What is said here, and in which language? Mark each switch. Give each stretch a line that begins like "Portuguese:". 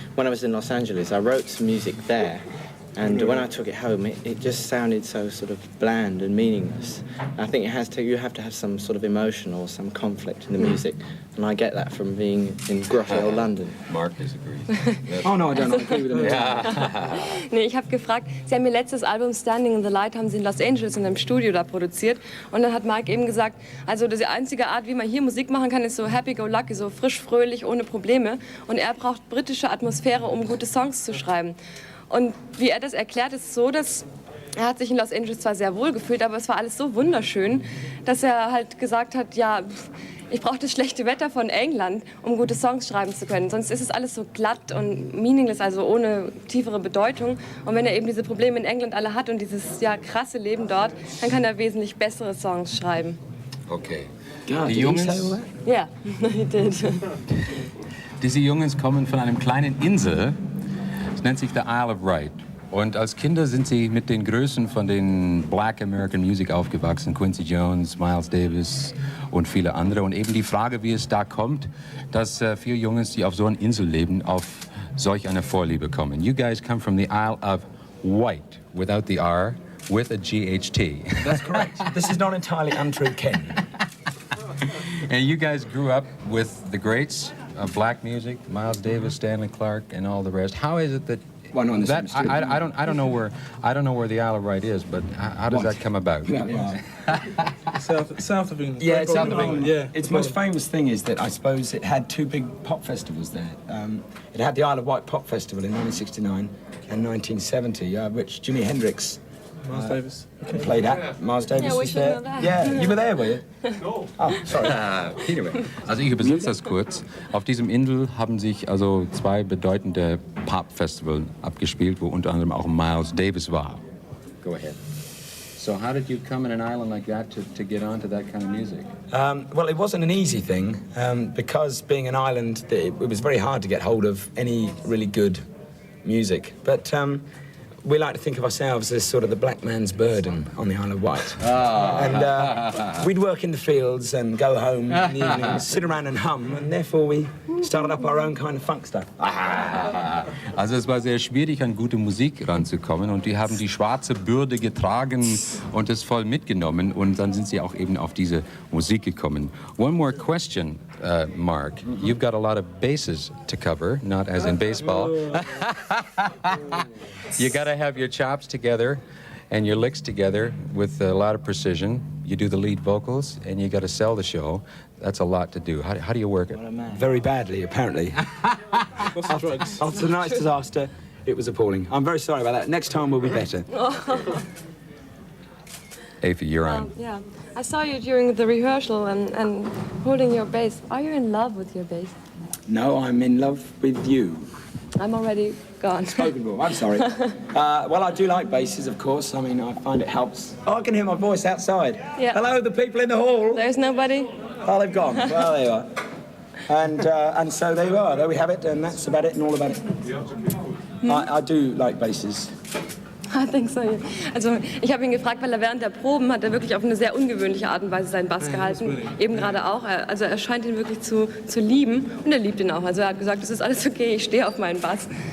English: When I was in Los Angeles, I wrote some music there, and when I took it home, it just sounded so sort of bland and meaningless. I think you have to have some sort of emotion or some conflict in the music, and I get that from being in Grughalle, London. Mark disagrees. Oh no, I don't agree with him.
German: Nee, ich habe gefragt, Sie haben Ihr letztes Album Standing in the Light haben Sie in Los Angeles in einem Studio da produziert, und dann hat Mike eben gesagt, also die einzige Art, wie man hier Musik machen kann, ist so happy-go-lucky, so frisch, fröhlich, ohne Probleme, und er braucht britische Atmosphäre, um gute Songs zu schreiben. Und wie er das erklärt, ist so, dass er hat sich in Los Angeles zwar sehr wohl gefühlt, aber es war alles so wunderschön, dass er halt gesagt hat, ja, ich brauche das schlechte Wetter von England, um gute Songs schreiben zu können. Sonst ist es alles so glatt und meaningless, also ohne tiefere Bedeutung. Und wenn er eben diese Probleme in England alle hat und dieses krasse Leben dort, dann kann er wesentlich bessere Songs schreiben.
English: Okay.
German: Die Jungs?
English: Ja, he did.
German: Diese Jungs kommen von einer kleinen Insel, es nennt sich the Isle of Wight. Und als Kinder sind sie mit den Größen von den Black American Music aufgewachsen, Quincy Jones, Miles Davis und viele andere. Und eben die Frage, wie es da kommt, dass 4 Jungs, die auf so einer Insel leben, auf solch eine Vorliebe kommen.
English: You guys come from the Isle of Wight, without the R, with a GHT. That's correct. This is not entirely untrue, Ken. And you guys grew up with the greats of black music, Miles Davis, Stanley Clarke, and all the rest. How is it that Well, no, that I don't know where the Isle of Wight is, but how does that come about? South of England. Yeah, it's south of England. Yeah. Its most famous thing is that I suppose it had 2 big pop festivals there. It had the Isle of Wight Pop Festival in 1969 and 1970, which Jimi Hendrix Miles Davis. played at. Miles Davis Yeah, we was should there. know that. Yeah, you were there, were you? No. Oh, sorry.
German: Anyway, also ich übersetze das kurz. Auf diesem Insel haben sich also 2 bedeutende Pop-Festivals abgespielt, wo unter anderem auch Miles Davis war.
English: Go ahead. So how did you come in an island like that to get onto that kind of music? Well, it wasn't an easy thing because being an island, it was very hard to get hold of any really good music. But we like to think of ourselves as sort of the black man's burden on the Isle of Wight. And we'd work in the fields and go home in the evenings, sit around and hum, and therefore we started up our own kind of funk stuff.
German: Also es war sehr schwierig, an gute Musik ranzukommen, und die haben die schwarze Bürde getragen und es voll mitgenommen, und dann sind sie auch eben auf diese Musik gekommen.
English: One more question, Mark. You've got a lot of bases to cover, not as in baseball. You got to have your chops together and your licks together with a lot of precision. You do the lead vocals, and you got to sell the show. That's a lot to do. How do you work it? Very badly, apparently. Lots of drugs. After tonight's disaster, it was appalling. I'm very sorry about that. Next time will be better. Aoife, you're on. Yeah, I saw you during the rehearsal and holding your bass. Are you in love with your bass? No, I'm in love with you. I'm already gone. Spoken for. I'm sorry. Well, I do like basses, of course. I mean, I find it helps. Oh, I can hear my voice outside. Yeah. Hello, the people in the hall. There's nobody? Oh, they've gone. Well, there you are. And so there you are. There we have it, and that's about it and all about it. I do like basses. I think so, yeah.
German: Also ich habe ihn gefragt, weil er während der Proben hat er wirklich auf eine sehr ungewöhnliche Art und Weise seinen Bass gehalten. Eben gerade auch. Also er scheint ihn wirklich zu lieben, und er liebt ihn auch. Also er hat gesagt, es ist alles okay, ich stehe auf meinen Bass.